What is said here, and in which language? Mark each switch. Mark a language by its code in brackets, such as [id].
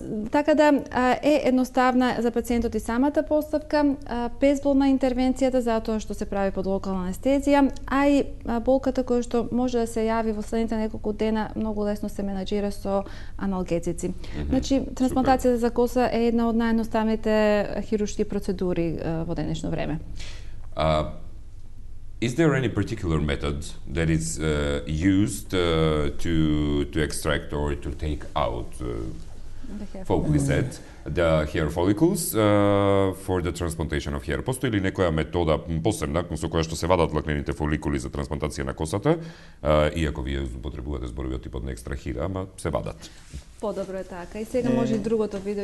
[mk] Така да е едноставна за пациентот и самата поставка, безболна интервенцијата затоа што се прави под локална анестезија, а и болката која што може да се јави во следните неколку дена многу лесно се менаџира со аналгетици. Значи, трансплантацијата за коса е една од наједноставните хируршки процедури во денешно време. [en] Is there any particular method that is used to extract or to take out, folkly said, the hair follicles for the transplantation of hair? [mk] Постои ли некоја метода посебна со која што се вадат влакнените фоликули за трансплантација на косата, иако вие употребувате зборовиот тип од не екстрахира, ама се вадат? Подобро е така. И сега може и другото видео.